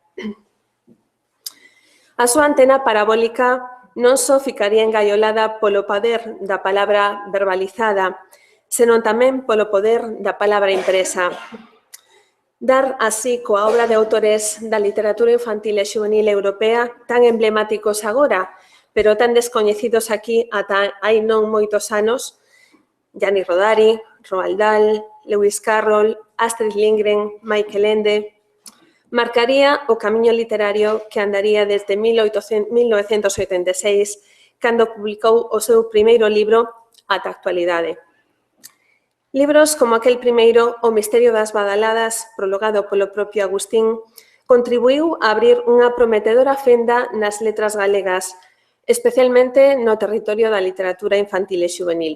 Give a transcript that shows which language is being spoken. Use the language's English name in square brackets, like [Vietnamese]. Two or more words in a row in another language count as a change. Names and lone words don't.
[Galician] A súa antena parabólica non só ficaría engaiolada polo poder da palabra verbalizada, senón tamén polo poder da palabra impresa. Dar así coa obra de autores da literatura infantil e xuvenil europea tan emblemáticos agora, pero tan descoñecidos aquí ata hai non moitos anos, Gianni Rodari, Roald Dahl, Lewis Carroll, Astrid Lindgren, Michael Ende, marcaría o camiño literario que andaría desde 1986, cando publicou o seu primeiro libro ata a actualidade. Libros como aquel primeiro, O misterio das badaladas, prologado polo propio Agustín, contribuiu a abrir unha prometedora fenda nas letras galegas, especialmente no territorio da literatura infantil e xuvenil.